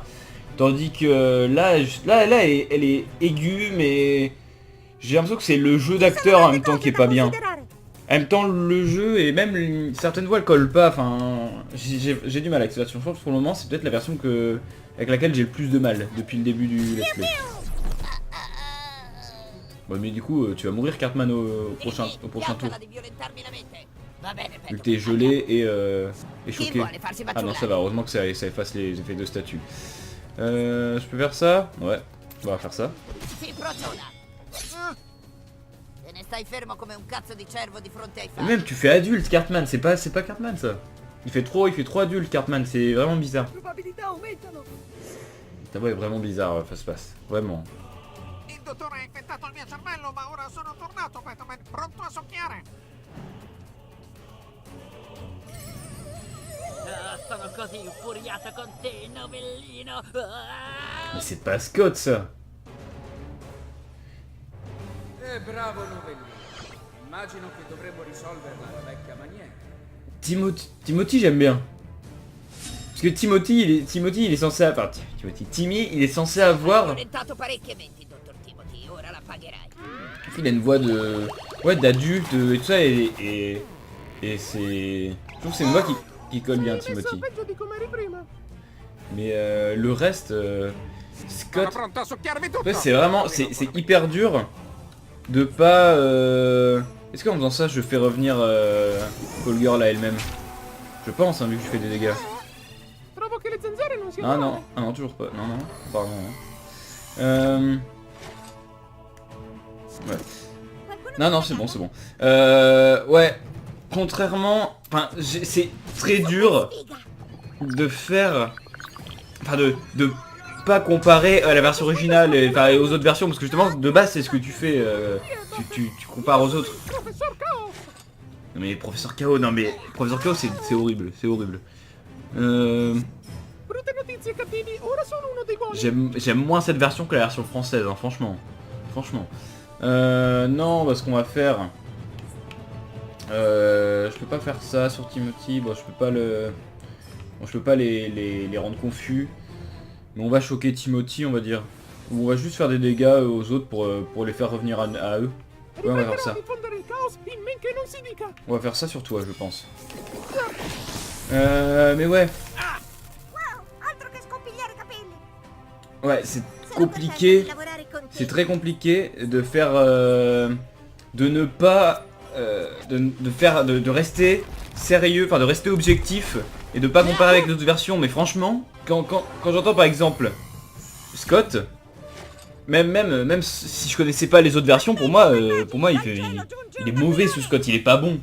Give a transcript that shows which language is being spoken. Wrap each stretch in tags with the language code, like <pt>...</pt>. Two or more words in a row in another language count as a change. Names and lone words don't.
<fr>Tandis que là, elle est aiguë, mais j'ai l'impression que c'est le jeu d'acteur en même temps qui est pas bien. En même temps, le jeu et même certaines voix elles collent pas. Enfin, j'ai du mal avec cette version. Je pense que pour le moment, c'est peut-être la version avec laquelle j'ai le plus de mal depuis le début du</fr> <en>let's play.</en> <fr>Ouais, mais du coup, tu vas mourir, Cartman, au prochain tour.</fr> <it>Piantala di violentarmi la mente. Va bene,</it> <fr>Vu que Batman. t'es gelé et</fr> <it>Chi</it> <fr>choqué.</fr> <it>vuole farsi</it> <fr>Ah non,</fr> <it>matturare?</it> <fr>ça va. Heureusement que ça efface les effets de statue. Je peux faire ça? Ouais, on va faire ça.</fr> <it>Si prociona. Te ne stai fermo come un cazzo di cervo di fronte ai</it> <fr>Et</fr> <it>fari.</it> <fr>même, tu fais adulte, Cartman. C'est pas Cartman, ça. Il fait trop adulte, Cartman. C'est vraiment bizarre.</fr> <it>Probabilità aumentano.</it> <fr>Ta voix est vraiment bizarre, face. Vraiment.</fr> <it>Il dottore ha infettato il mio cervello, ma ora sono tornato, Batman, pronto a soffiare. Sono così infuriato con te, novellino.</it> <fr>Mais c'est pas Scott, ça.</fr> <it>Bravo novellino. Immagino che dovremmo risolverla alla vecchia maniera.</it> <fr>Timothy, j'aime bien. Parce que Timothy, il est censé avoir... Timmy, il est censé</fr> <it>Hai</it> <fr>avoir...</fr> <it>violentato parecchie menti, dottor Timothy. Ora la pagherai.</it> <fr>Il a une voix de... Ouais, d'adulte et tout ça, et c'est... Je trouve que c'est une voix qui colle bien,</fr> <it>Sei messo</it> <fr>Timothy.</fr> <it>peggio di come eri prima.</it> <fr>Mais le reste...</fr> <it>Sono</it> <fr>Scott...</fr> <it>pronto a succhiarvi tutto.</it> <fr>En fait, c'est vraiment... C'est hyper dur de pas... Est-ce qu'en faisant ça, je fais revenir Call Girl à elle-même? Je pense, hein, vu que je fais des dégâts.</fr> <it>Trovo che le zanzare non siano</it> <fr>Ah</fr> <it>male.</it> <fr>non, ah non, toujours pas. Non, pardon. Ouais. Non, c'est bon. Ouais. Contrairement... Enfin, c'est très dur de faire... Enfin, de pas comparer à la version originale et aux autres versions, parce que justement, de base, c'est ce que tu fais. Tu compares aux autres. Professor Chaos. Non mais Professeur Chaos, c'est horrible,</fr> <it>Brutte notizie, cattivi. Ora sono uno dei buoni.</it> <fr>J'aime moins cette version que la version française, hein, franchement. Non, bah, ce qu'on va faire... je peux pas faire ça sur Timothy, bon, je peux pas les rendre confus. Mais on va choquer Timothy, on va dire. Ou on va juste faire des dégâts aux autres pour les faire revenir à eux. Ouais, on va faire ça.</fr> <it>Diffondere il caos in men che non si dica.</it> <fr>On va faire ça sur toi, je pense. Mais ouais.</fr> <it>Wow, altro che scompigliare capelli.</it> <fr>Ouais, c'est</fr> <it>Sono</it> <fr>compliqué.</fr> <it>contenta di lavorare con te.</it> <fr>C'est très compliqué de faire... de ne pas... de rester sérieux, enfin de rester objectif et de pas comparer avec d'autres versions. Mais franchement, quand j'entends par exemple Scott, même si je connaissais pas les autres versions, pour moi il est mauvais ce Scott, il est pas bon.</fr>